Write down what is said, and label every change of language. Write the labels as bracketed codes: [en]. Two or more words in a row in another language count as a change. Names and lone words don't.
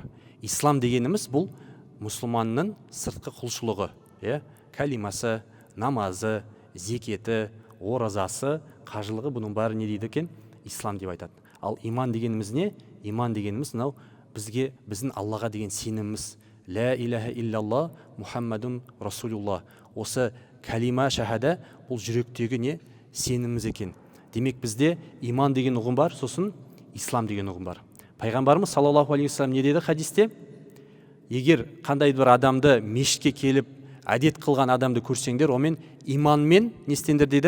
[kk] Ислам дегеніміз бұл мұсылманның сыртқы құлшылығы, калимасы, намазы, зекеті, оразасы, қажылығы, бұның бәрі не дейді екен? Ислам деп айтады. Ал иман дегеніміз не? Иман дегеніміз мынау біздің Аллаға деген сеніміміз. [ar] لا إله إلا الله محمد رسول الله. [kk] Осы калима шахада бұл жүректегі не? Сеніміміз екен. Демек бізде иман деген ұғым бар, сосын ислам деген ұғым бар. Пайғамбарымыз [ar] صلى الله عليه وسلم [kk] не деді хадисте? Егер қандай бір адамды мешітке келіп әдет қылған адамды көрсеңдер, омен иманмен не істеңдер дейді?